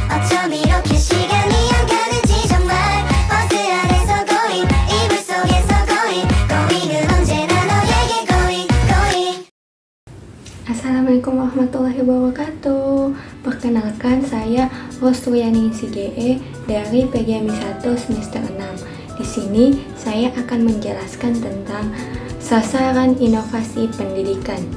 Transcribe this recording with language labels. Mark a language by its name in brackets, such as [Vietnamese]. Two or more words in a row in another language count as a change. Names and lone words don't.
[Korean] 어쩜 이렇게 시간이 안 가는지 정말 버스 안에서 고잉 이불 속에서 고잉 고잉은 언제나 너에게 고잉 고잉. [Arabic] السلام عليكم ورحمة الله وبركاته. [Indonesian] Perkenalkan, saya Rostruyani CGE dari PGMI 1 semester 6. Di sini saya akan menjelaskan tentang sasaran inovasi pendidikan.